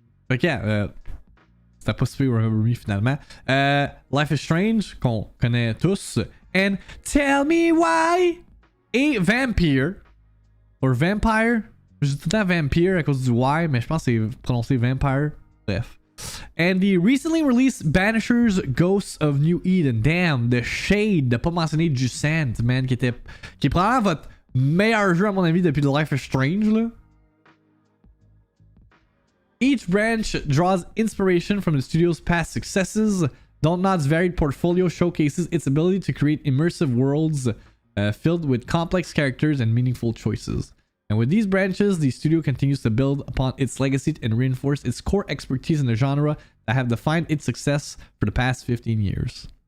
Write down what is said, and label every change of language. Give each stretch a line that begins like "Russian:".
French: Ok, c'était pas super Remember Me finalement. Life is Strange, qu'on connaît tous.
English: And
French: Tell Me Why! Et Vampire. Ou Vampire. Je dis tout le temps Vampire à cause du Y, mais je pense que c'est prononcé Vampire. Bref.
English: And the recently released Banishers Ghosts of New Eden. Damn, the shade
French: de pas mentionner du Sand,
English: man,
French: qui est probablement votre meilleur jeu à mon avis depuis The Life is Strange, là.
English: Each branch draws inspiration from the studio's past successes. Dontnod's varied portfolio showcases its ability to create immersive worlds filled with complex characters and meaningful choices. And with these branches, the studio continues to build upon its legacy and reinforce its core expertise in the genre that have defined its success for the past 15 years.